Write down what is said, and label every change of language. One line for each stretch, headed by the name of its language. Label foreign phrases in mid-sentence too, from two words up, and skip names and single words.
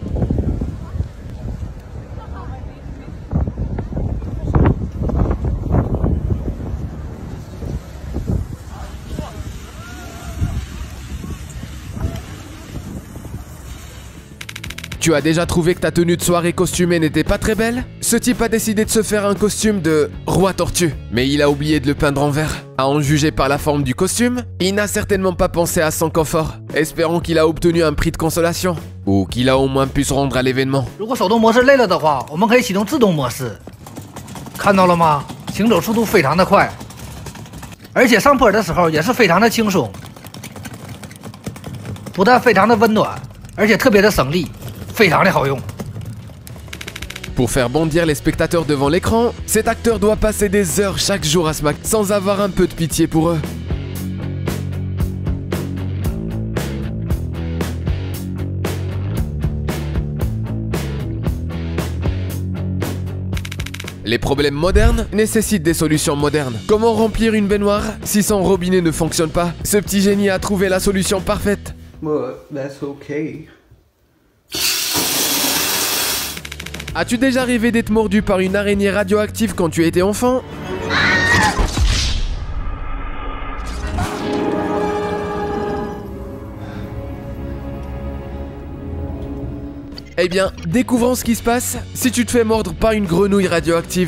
French: Tu as déjà trouvé que ta tenue de soirée costumée n'était pas très belle? Ce type a décidé de se faire un costume de roi tortue, mais il a oublié de le peindre en vert. À en juger par la forme du costume, il n'a certainement pas pensé à son confort. Espérons qu'il a obtenu un prix de consolation, ou qu'il a au moins pu se rendre à l'événement.
Chinese: 如果手动模式累了的话，我们可以启动自动模式。看到了吗？行走速度非常的快，而且上坡的时候也是非常的轻松，不但非常的温暖，而且特别的省力。非常的好用。
French: Pour faire bondir les spectateurs devant l'écran, cet acteur doit passer des heures chaque jour à se maquiller sans avoir un peu de pitié pour eux. Les problèmes modernes nécessitent des solutions modernes. Comment remplir une baignoire si son robinet ne fonctionne pas? Ce petit génie a trouvé la solution parfaite.
English: Well, that's okay.
French: As-tu déjà rêvé d'être mordu par une araignée radioactive quand tu étais enfant? Eh bien, découvrons ce qui se passe si tu te fais mordre par une grenouille radioactive.